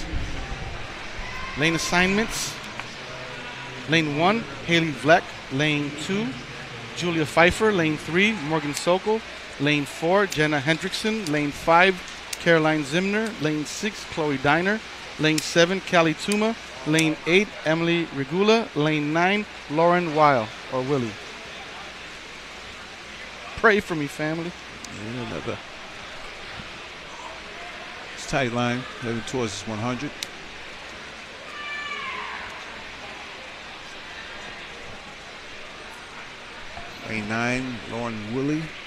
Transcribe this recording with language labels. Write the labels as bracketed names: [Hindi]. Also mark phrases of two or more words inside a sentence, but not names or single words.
[English] Lane assignments. Lane 1, Haley Vleck. Lane 2, Julia Pfeiffer. Lane 3, Morgan Sokol. Lane 4, Jenna Hendrickson. Lane 5, Caroline Zimner. Lane 6, Chloe Diner. Lane 7, Callie Tuma. Lane 8, Emily Regula. Lane 9, Lauren Weil, or Willie. Pray for me, family. And another. It's tight line heading towards this 100. Lane 9, Lauren Willie.